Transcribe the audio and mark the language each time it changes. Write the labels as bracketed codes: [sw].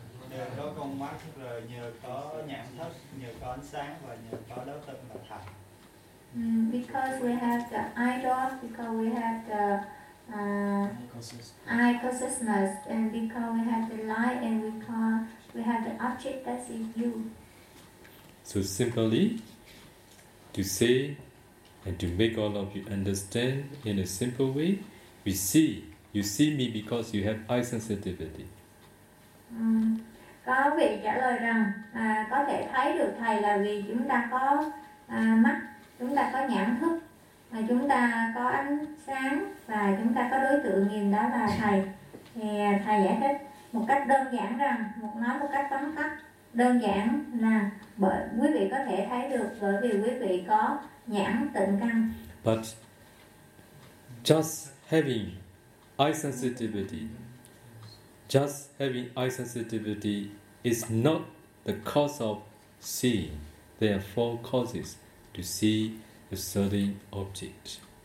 [vi] Nhờ có con mắt, rồi nhờ có nhãn thức, nhờ có ánh sáng và nhờ có đấu tâm mà thành. [en] Because we have the eye door, because we have the eye consciousness, and because we have the light, and because we have the object that's in view. So simply, to say and to make all of you understand in a simple way, we see. You see me because you have eye sensitivity. [vi] Có vị trả lời rằng có thể thấy được thầy là vì chúng ta có mắt, chúng ta có nhãn thức, mà chúng ta có ánh sáng và chúng ta có đối tượng nhìn, đó là thầy. Thì thầy giải thích một cách đơn giản rằng, một nói một cách tóm tắt đơn giản là bởi quý vị có thể thấy được bởi vì quý vị có nhãn tịnh căn. [en] But just having eye sensitivity, just having eye sensitivity is not the cause of seeing. There are four causes to see a certain object.